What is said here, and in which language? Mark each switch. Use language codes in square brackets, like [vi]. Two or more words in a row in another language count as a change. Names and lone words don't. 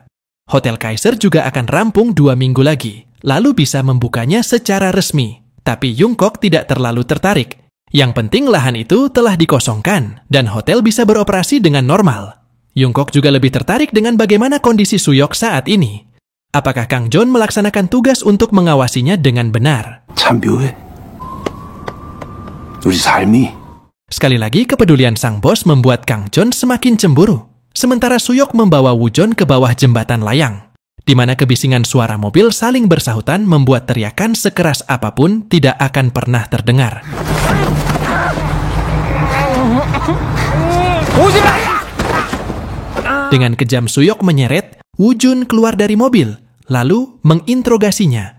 [id] Hotel Kaiser juga akan rampung 2 minggu lagi, lalu bisa membukanya secara resmi. Tapi Jungkook tidak terlalu tertarik. Yang penting lahan itu telah dikosongkan, dan hotel bisa beroperasi dengan normal. Jungkook juga lebih tertarik dengan bagaimana kondisi Soo-hyuk saat ini. Apakah Kang John melaksanakan tugas untuk mengawasinya dengan benar? [ko] 참 묘해. 우리 삶이. [id] Sekali lagi, kepedulian sang bos membuat Kang John semakin cemburu. Sementara Soo-hyuk membawa Woo-jeon ke bawah jembatan layang, di mana kebisingan suara mobil saling bersahutan membuat teriakan sekeras apapun tidak akan pernah terdengar. Dengan kejam Soo-hyuk menyeret, Woo-jeon keluar dari mobil, lalu menginterogasinya.